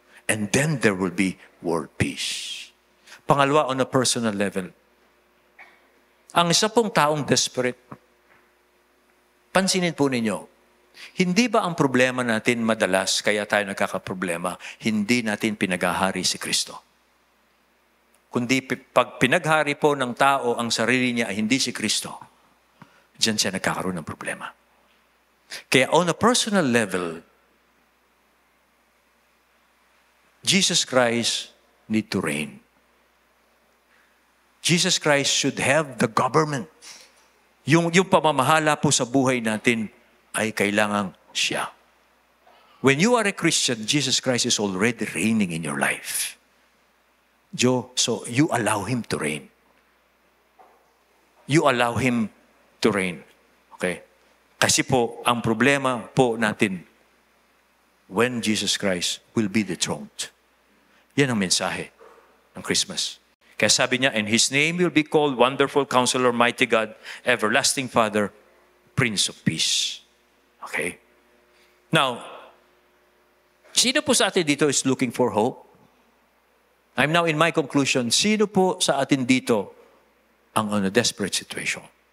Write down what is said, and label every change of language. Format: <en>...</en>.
<en>And then there will be world peace.</en> <tl>Pangalawa, on a personal level, ang isa pong taong desperate, pansinin po ninyo, hindi ba ang problema natin madalas, kaya tayo nagkakaproblema, hindi natin pinaghahari si Kristo? Kundi pag pinaghari po ng tao ang sarili niya ay hindi si Kristo, diyan siya nagkakaroon ng problema.</tl> <en>Kaya on a personal level, Jesus Christ need to reign. Jesus Christ should have the government.</en> <tl>Yung pamamahala po sa buhay natin ay kailangang siya.</tl> <en>When you are a Christian, Jesus Christ is already reigning in your life. So you allow Him to reign. You allow Him to reign. Okay?</en> <tl>Kasi po, ang problema po natin,</tl> <en>when Jesus Christ will be dethroned.</en> <tl>Yan ang mensahe ng Christmas. Kaya sabi niya,</tl> <en>and His name will be called Wonderful Counselor, Mighty God, Everlasting Father, Prince of Peace. Okay? Now,</en> <tl>sino po sa atin dito</tl> <en>is looking for hope? I'm now in my conclusion.</en> <tl>Sino po sa atin dito ang</tl> <en>on a desperate situation?</en>